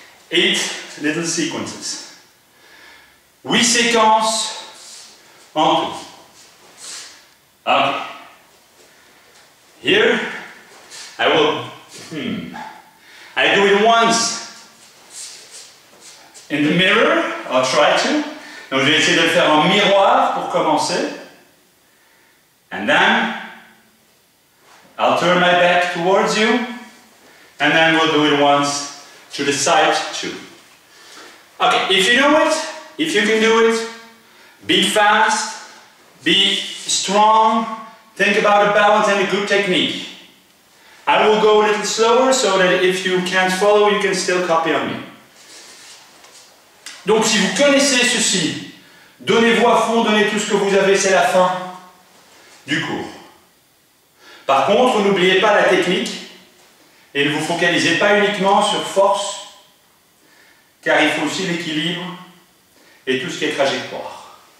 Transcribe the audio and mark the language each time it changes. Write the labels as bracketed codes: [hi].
[en] 8 little sequences. [fr] 8 séquences en tout. [en] Okay. Here, I will, I do it once in the mirror, I'll try to. [fr] Donc je vais essayer de le faire en miroir pour commencer. [en] And then, I'll turn my back towards you. And then we'll do it once to the side too. Okay, if you know it, if you can do it, be fast, be strong, think about a balance and a good technique. I will go a little slower so that if you can't follow, you can still copy on me. [fr] Donc si vous connaissez ceci, donnez-vous à fond, donnez tout ce que vous avez, c'est la fin du cours. Par contre, n'oubliez pas la technique et ne vous focalisez pas uniquement sur force, car il faut aussi l'équilibre et tout ce qui est trajectoire.